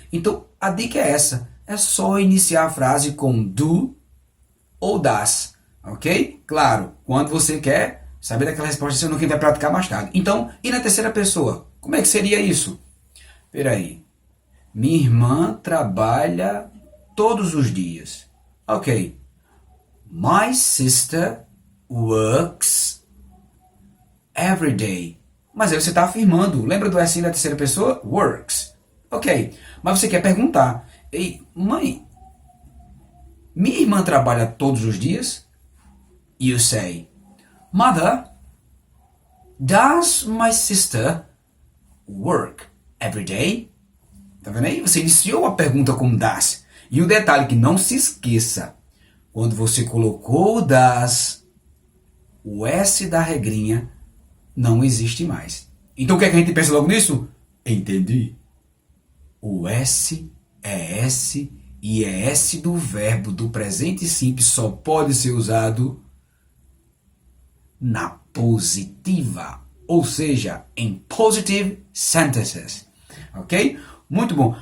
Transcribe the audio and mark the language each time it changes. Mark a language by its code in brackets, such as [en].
[pt] Então a dica é essa. É só iniciar a frase com do ou das. Ok? Claro, quando você quer saber daquela resposta, você não quer vai praticar mais tarde. Então, e na terceira pessoa? Como é que seria isso? Peraí. Minha irmã trabalha todos os dias. Ok. [en] My sister works every day. [pt] Mas aí você está afirmando. Lembra do S da terceira pessoa? Works. Ok. Mas você quer perguntar: ei, mãe, minha irmã trabalha todos os dias? [en] You say: Mother, does my sister work every day? [pt] Tá vendo aí? Você iniciou a pergunta com does. E o detalhe que não se esqueça: quando você colocou o does, o S da regrinha não existe mais. Então o que é que a gente pensa logo nisso? Entendi. O S é S e é S do verbo do presente simples só pode ser usado na positiva, ou seja, em [en] positive sentences. [pt] Ok? Muito bom.